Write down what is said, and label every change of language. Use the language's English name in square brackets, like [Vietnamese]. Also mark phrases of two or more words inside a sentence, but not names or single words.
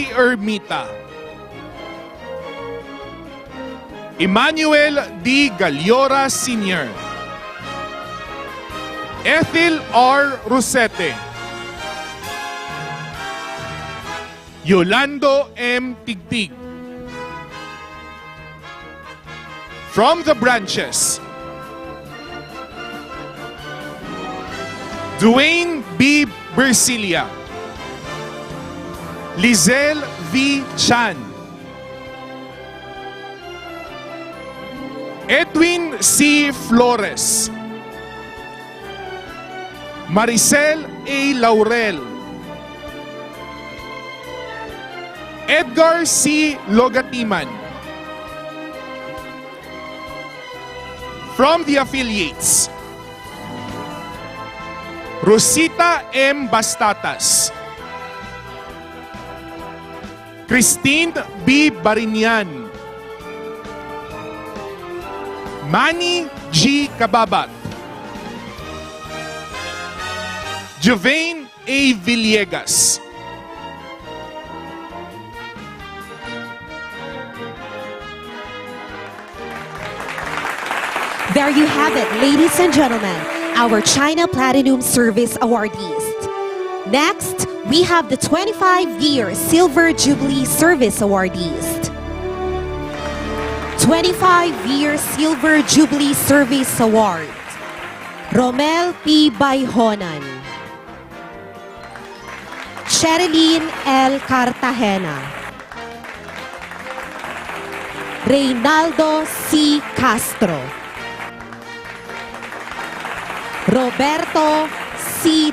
[English] Ermita, Emmanuel D. Galiora Sr., Ethel R. Rosete, Yolando M. Tigtig. From the branches, Dwayne B. Bersilia, Lizelle V. Chan, Edwin C. Flores, Maricel A. Laurel, Edgar C. Logatiman. From the affiliates, Rosita M. Bastatas, Christine B. Barinian, Manny G. Kababat, Javain A. Villegas, There you have it, ladies and gentlemen, our China Platinum Service awardees. Next, we have the 25-year Silver Jubilee Service awardees. 25-year Silver Jubilee Service Award, Romel P. Bayhonan, Sherilyn L. Cartagena, Reynaldo C. Castro, Roberto C.